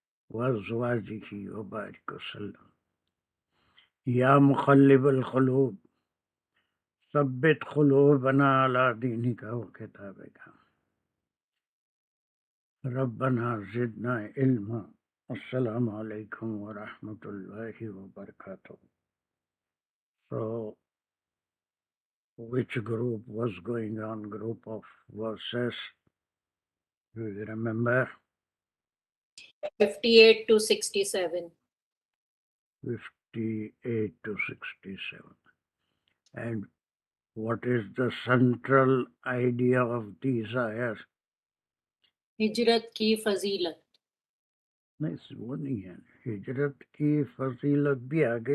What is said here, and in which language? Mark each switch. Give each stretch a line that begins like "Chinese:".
Arabic: وازواجه وبارك وسلم یا مقلب القلوب ثبت قلوبنا على دينك وكتابك ربنا زدنا علما. السلام علیکم ورحمۃ اللہ وبرکاتہ.
English: So which group was going on? Group of verses, do you remember? 58 to 67. 58 to 67. And what is the central idea of these ayahs?
Urdu: ہجرت کی فضیلت. نہیں وہ نہیں ہے، ہجرت کی فضیلت بھی آگے